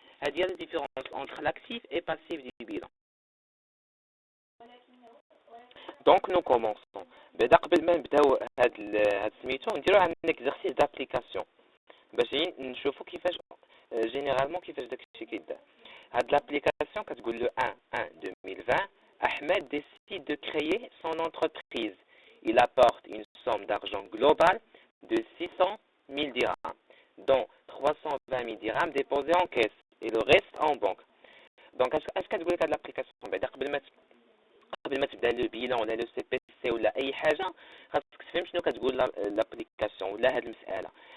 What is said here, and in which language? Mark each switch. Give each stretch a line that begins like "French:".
Arabic: هادي هي
French: لا ديفيرونس انتر لاكتيف اي باسيف دي بيلان.
Arabic: دونك
French: نو كومونسون
Arabic: بعدا قبل ما نبداو هاد سميتو نديرو ان اكزرسيس دابليكاسيون باش نشوفو كيفاش جينيرالمون كيفاش داكشي كيدار. هاد l'application كتقول له
French: 1/1/2020 Ahmed décide de créer son entreprise. Il apporte une somme d'argent globale de 600 000 dirhams, dont 320 000 dirhams déposés en caisse et le reste en banque.
Arabic: Donc اش كتقول لك هاد l'application بعدا قبل ما تبدا لو بيلان ولا لو سي بي سي ولا اي حاجه خاصك تفهم شنو كتقول لابليكاسيون ولا هاد المساله.